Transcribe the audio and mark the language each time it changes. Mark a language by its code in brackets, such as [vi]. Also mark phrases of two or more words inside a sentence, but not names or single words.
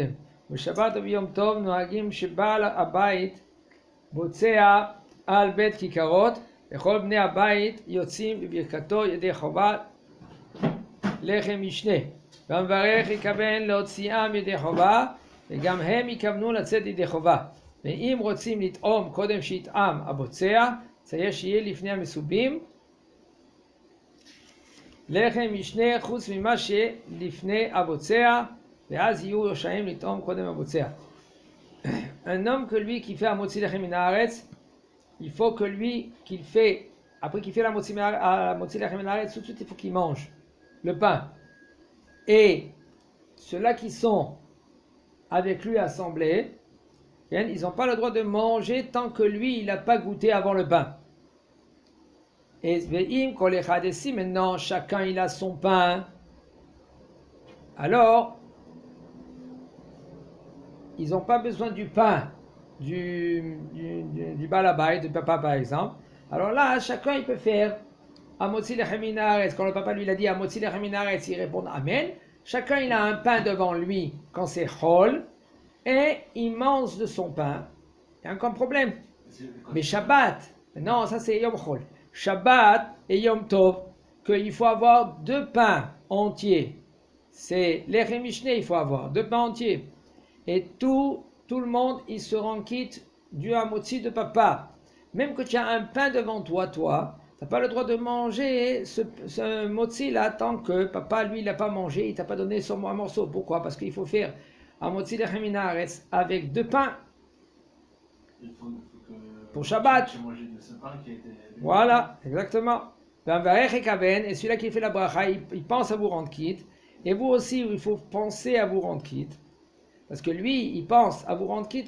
[he] בשבת וביום טוב נוהגים שבעל הבית בוצע על בית כיכרות וכל בני הבית יוצאים בברכתו ידי חובה לחם משנה והמברך יכוון להוציאם ידי חובה וגם הם יכוונו לצאת ידי חובה. ואם רוצים לטעום קודם שיטעם הבוצע, צריך שיהיה לפני המסובים לחם משנה חוץ ממה שלפני הבוצע, ואז יהיו רשאים לטעום קודם הבוצע. [fr] Un homme que lui qui fait un [he] מוציא לחם מן הארץ, [fr] il faut que lui qu'il fait, après qu'il fait la [he] מוציא לחם מן הארץ, [fr] tout de suite il faut qu'il mange le pain. Et ceux-là qui sont avec lui assemblés, ils n'ont pas le droit de manger tant que lui il n'a pas goûté avant le pain. Et maintenant chacun il a son pain, alors ils n'ont pas besoin du pain du balabay, du papa par exemple. Alors là chacun il peut faire [he] המוציא לחם מן הארץ. [fr] Quand le papa lui a dit [he] המוציא לחם מן הארץ, [fr] il répond Amen. Chacun il a un pain devant lui quand c'est chol et il mange de son pain. Il y a encore un problème. Mais Shabbat, non, ça c'est [he] יום חול. [fr] Shabbat et [he] יום טוב, [fr] qu'il faut avoir 2 pains entiers. C'est [he] לחם משנה, [fr] il faut avoir 2 pains entiers. Et tout le monde, il se rend quitte du hamotzi de papa. Même que tu as un pain devant toi, tu n'as pas le droit de manger ce motzi là tant que papa, lui, il n'a pas mangé, il t'a pas donné un morceau. Pourquoi? Parce qu'il faut faire un [he] מוציא לחם מן הארץ [fr] avec 2 pains. Il faut que pour Shabbat. tu manges de ce pain qui a été... Voilà, exactement. Et celui-là qui fait la bracha, il pense à vous rendre quitte. Et vous aussi, il faut penser à vous rendre quitte. Parce que lui, il pense à vous rendre quitte.